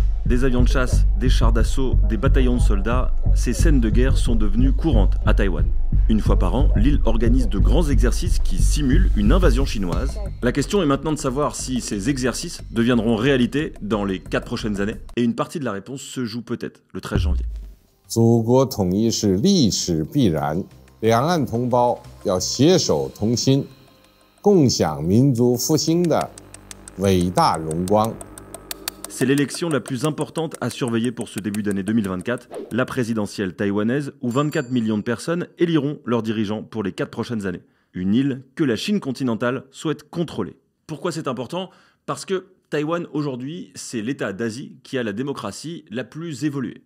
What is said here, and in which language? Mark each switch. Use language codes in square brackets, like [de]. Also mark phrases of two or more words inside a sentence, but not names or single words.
[fr] Des avions de chasse, des chars d'assaut, des bataillons de soldats, ces scènes de guerre sont devenues courantes à Taïwan. Une fois par an, l'île organise de grands exercices qui simulent une invasion chinoise. La question est maintenant de savoir si ces exercices deviendront réalité dans les 4 prochaines années. Et une partie de la réponse se joue peut-être le 13 janvier. [zh] 祖国统一是历史必然，两岸同胞要携手同心，共享民族复兴的伟大荣光。 [fr] C'est l'élection la plus importante à surveiller pour ce début d'année 2024, la présidentielle taïwanaise, où 24 millions de personnes éliront leurs dirigeants pour les 4 prochaines années. Une île que la Chine continentale souhaite contrôler. Pourquoi c'est important? Parce que Taïwan, aujourd'hui, c'est l'État d'Asie qui a la démocratie la plus évoluée.